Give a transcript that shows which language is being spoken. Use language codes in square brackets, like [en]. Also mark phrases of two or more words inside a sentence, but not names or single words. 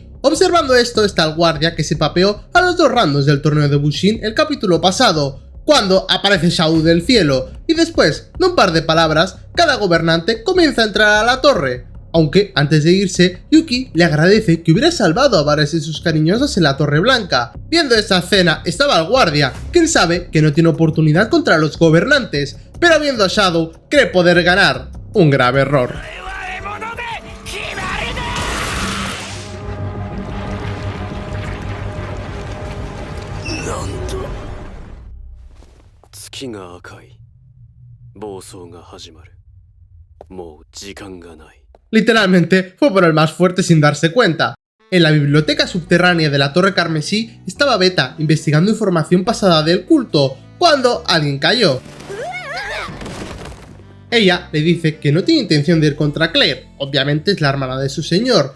[es] Observando esto está el guardia que se papeó a los dos randos del torneo de Bushin el capítulo pasado, cuando aparece Shadow del cielo, y después de un par de palabras, cada gobernante comienza a entrar a la torre. Aunque, antes de irse, Yuki le agradece que hubiera salvado a varias de sus cariñosas en la Torre Blanca. Viendo esta escena estaba el guardia, quien sabe que no tiene oportunidad contra los gobernantes, pero viendo a Shadow cree poder ganar. Un grave error. [ja] 月が赤い。暴走が始まる。もう時間がない。 [es] Literalmente fue por el más fuerte sin darse cuenta. En la biblioteca subterránea de la Torre Carmesí estaba Beta investigando información pasada del culto, cuando alguien cayó. Ella le dice que no tiene intención de ir contra Claire, obviamente es la hermana de su señor.